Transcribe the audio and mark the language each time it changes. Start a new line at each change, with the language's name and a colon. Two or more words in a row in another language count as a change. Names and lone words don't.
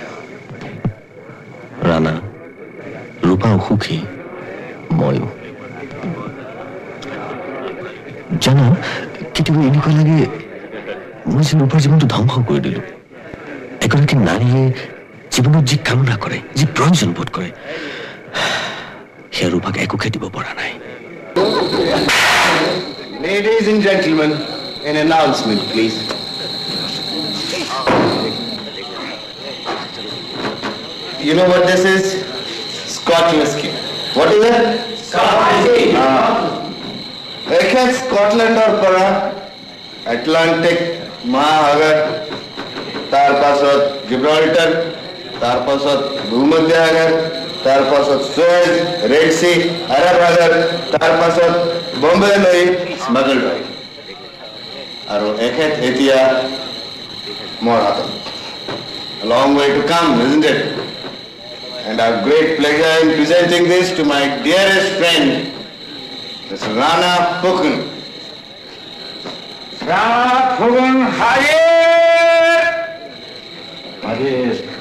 Assamese: ৰাণা, ৰূপা অসুখী, ময়ো জানো। কেতিয়াবা এনেকুৱা লাগে মই যে ৰূপাৰ জীৱনটো ধ্বংস কৰি দিলো। এগৰাকী নাৰীয়ে জীৱনত যি কামনা কৰে, যি প্ৰয়োজন বোধ কৰে, সেয়া ৰূপাক একোকে দিব পৰা নাই।
English: Ladies and gentlemen, an announcement, please. You know what this is? Scotch whiskey. What is it? Scotch whiskey.
Assamese: Scotland or para Atlantic Mahasagar, তার পাছত জিব্রাল্টার, তার পাছত ভূমধ্য সাগর, তার পাছত সুয়েজ, রেড সি, আরব সাগর, তার পাছত বম্বে নৈ, স্মাগল হয়। আৰু এখেত এতিয়া মোৰ হাতত।
English: A long way to come, isn't it? And I have great pleasure in presenting this to my dearest friend, Mr. Rana Phukan. Rana Phukan, Hayer! Hayer.